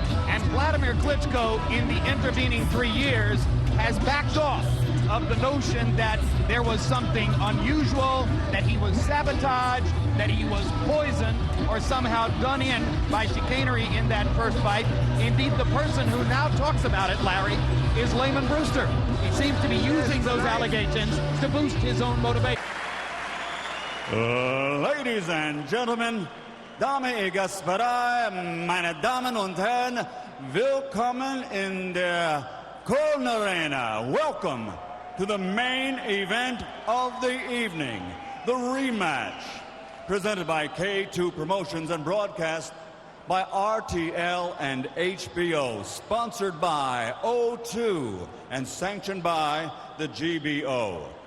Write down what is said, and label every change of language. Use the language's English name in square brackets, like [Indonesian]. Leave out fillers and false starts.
[English] And Wladimir Klitschko, in the intervening 3 years, has backed off of the notion that there was something unusual, that he was sabotaged, that he was poisoned, or somehow done in by chicanery in that first fight. Indeed, the person who now talks about it, Larry, is Lamon Brewster. He seems to be using those allegations to boost his own motivation. Ladies and gentlemen, [German] Damen und Gospoda, meine Damen und Herren, willkommen in der Köln Arena. [English] Welcome to the main event of the evening, the rematch, presented by K2 Promotions and broadcast by RTL and HBO, sponsored by O2 and sanctioned by the GBO.